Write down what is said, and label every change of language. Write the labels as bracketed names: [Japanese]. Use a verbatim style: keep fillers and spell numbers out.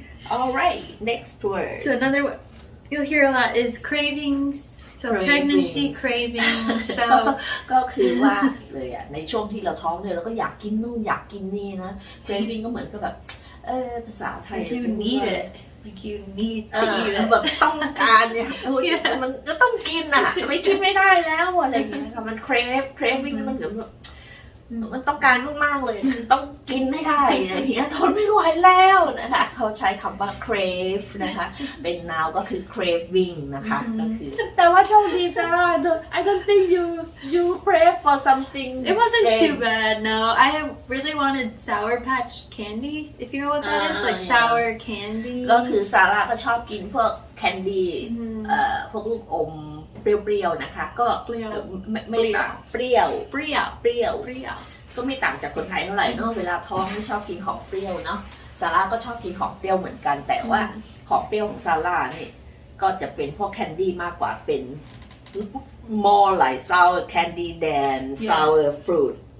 [English] Alright next word so another word you'll hear a lot is cravings so cravings. pregnancy cravings so [Thai] ก็คือว่าเลยอ่ะในช่วงที่เราท้องเนี่ยเราก็อยากกินนู่นอยากกินนี่นะ craving ก็เหมือนกับแบบเออภาษาไทย จะ [English] need it like you need to eat [Thai] แบบต้องการเนี่ยโอ้ยมันก็ต้องกินอ่ะไม่กินไม่ได้แล้วอะไรอย่างเงี้ยค่ะมัน crave craving มันเหมือนแบบมันต้องการมากๆเลยต้องกินไม่ได้อะไรอย่างเงี้ยทนไม่ไหวแล้วนะคะเขาใช้คำว่า crave นะคะเป็น noun ก็คือ craving นะคะก็คือแต่ว่าโชคดีซาร่า [English] I don't think you you crave for something it wasn't too bad no I really wanted sour patch candy if you know what that is like sour candy [Thai] ก็คือซาร่าก็ชอบกินพวก candy เอ่อพวกลูกอมเปรี้ยวๆนะคะก็ไม่ไม่ต่างเปรี้ยว เปรี้ยว เปรี้ยว เปรี้ยว ก็ไม่ต่างจากคนไทยเท่าไหร่เนาะเวลาท้องไม่ชอบกินของเปรี้ยวเนาะซาร่าก็ชอบกินของเปรี้ยวเหมือนกันแต่ว่าของเปรี้ยวของซาร่านี่ก็จะเป็นพวกแคนดี้มากกว่าเป็น [English] more like sour candy than sour fruit